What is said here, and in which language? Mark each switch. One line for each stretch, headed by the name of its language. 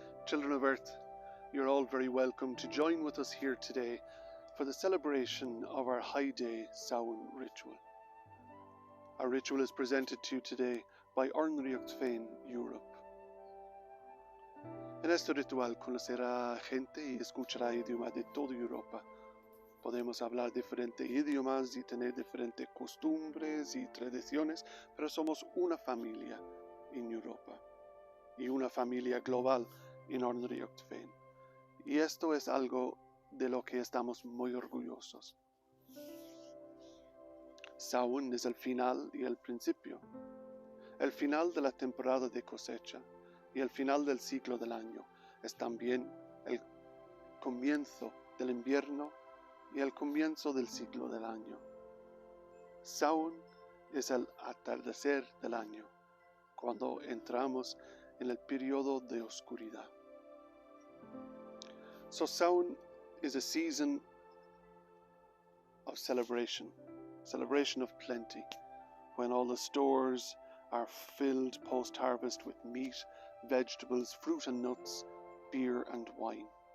English: Children of Earth, you're all very welcome to join with us here today for the celebration of our High Day Samhain ritual. Our ritual is presented to you today by Duibh-Broin, Europe.
Spanish: En este ritual conocerá gente y escuchará idiomas de toda Europa. Podemos hablar diferentes idiomas y tener diferentes costumbres y tradiciones, pero somos una familia en Europa y una familia global en Duibh-Broin. Y esto es algo de lo que estamos muy orgullosos. Samhain es el final y el principio, el final de la temporada de cosecha y el final del ciclo del año. Es también el comienzo del invierno y el comienzo del ciclo del año. Samhain es el atardecer del año, cuando entramos en el periodo de oscuridad.
English: So Samhain is a season of celebration of plenty, when all the stores are filled post-harvest with meat, vegetables, fruit and nuts, beer and wine.